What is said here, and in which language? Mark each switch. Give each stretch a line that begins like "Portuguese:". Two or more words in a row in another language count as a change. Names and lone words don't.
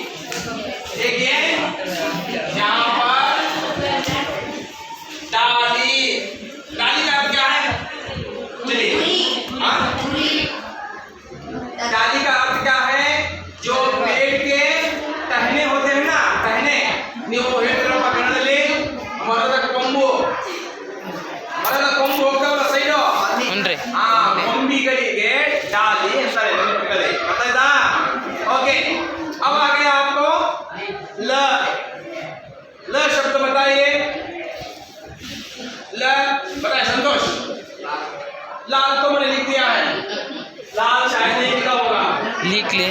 Hindi: देखिए यहाँ पर डाली, डाली का अर्थ क्या है? चलिए, हाँ डाली का अर्थ क्या है? जो पेड़ के टहने होते हैं ना, टहने
Kannada: ನೀವು ಹೇಳ್ತಿರೋ ಕನ್ನಡದಲ್ಲಿ ಮರದ ಕೊಂಬು, ಮರದ ಕೊಂಬು ಹೋಗ್ತಾವಲ್ಲ ಸೈಡು, ಆ ಕೊಂಬಿಗಳಿಗೆ डाली ಅಂತಾರೆ ನೆನಪಿನಲ್ಲಿ। ಗೊತ್ತಾಯ್ತಾ?
Hindi: ओके, अब आ गया आपको ल। ल शब्द बताइए। ल बताइए संतोष। लाल तो मैंने लिख दिया है, लाल शायद नहीं लिखा होगा। लिख ले।